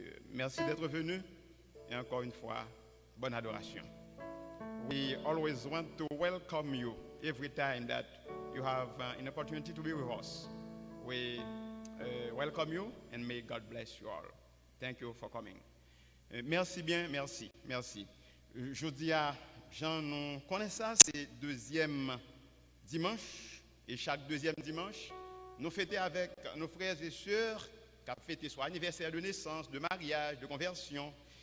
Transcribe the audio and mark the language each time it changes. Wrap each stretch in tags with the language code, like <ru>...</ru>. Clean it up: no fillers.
<fr>Merci d'être venu et encore une fois, bonne adoration.</fr> <en>We always want to welcome you every time that you have an opportunity to be with us. We welcome you and may God bless you all. Thank you for coming.</en> <fr>Merci bien, merci. Je dis à Jean, nous connaissons ça, c'est deuxième dimanche. Et chaque deuxième dimanche, nous fêtons avec nos frères et sœurs qui ont fêté soit anniversaire de naissance, de mariage, de conversion.</fr>